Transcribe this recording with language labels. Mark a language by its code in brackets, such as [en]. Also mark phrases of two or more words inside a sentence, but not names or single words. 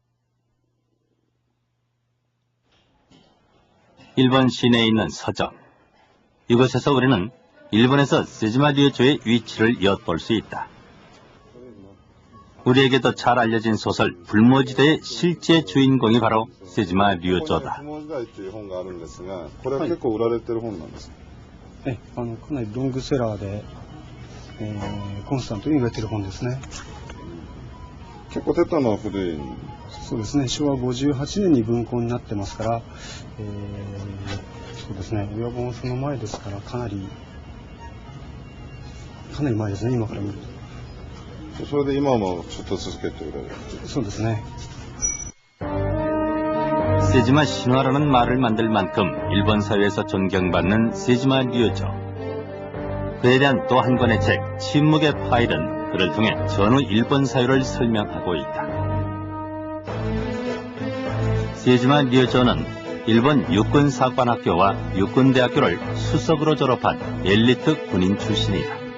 [ko] 일본 시내에 있는 서점. 이곳에서 우리는 일본에서 세지마 류조의 위치를 엿볼 수 있다. 우리에게도 잘 알려진 소설 불모지대의 실제 주인공이 바로 세지마 류조다. [ja] かなりロングセラーで、コンスタントに売れてる本ですね。結構鉄塔の古い。そうですね、昭和58年に分校になってますから、そうですね、親本その前ですから、かなり前ですね、今から見ると。それで今もちょっと続けてる。そうですね。 [ko] 세지마 신화라는 말을 만들 만큼 일본 사회에서 존경받는 세지마 류조. 그에 대한 또 한 권의 책, 침묵의 파일은 그를 통해 전후 일본 사회를 설명하고 있다. 세지마 류조는 일본 육군사관학교와 육군대학교를 수석으로 졸업한 엘리트 군인 출신이다.